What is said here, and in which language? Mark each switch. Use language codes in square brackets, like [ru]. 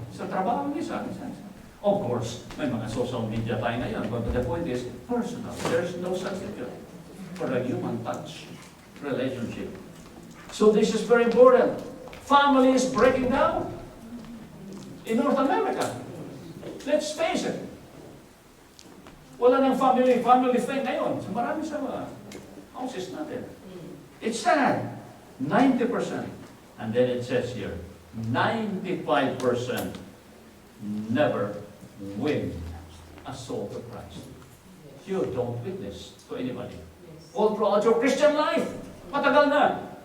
[tl] Sa trabaho niya, [en] Of course, [tl] may mga social media tayo ngayon. [en] But the point is, personal. There's no substitute for a human touch relationship. So this is very important. Family is breaking down in North America. Let's face it. [tl] Wala nang family thing ngayon. So marami sa mga houses natin. [en] It's sad. 90%. And then it says here, 95% never win a soul to Christ. You don't witness to anybody. All throughout your Christian life, [tl] matagal na.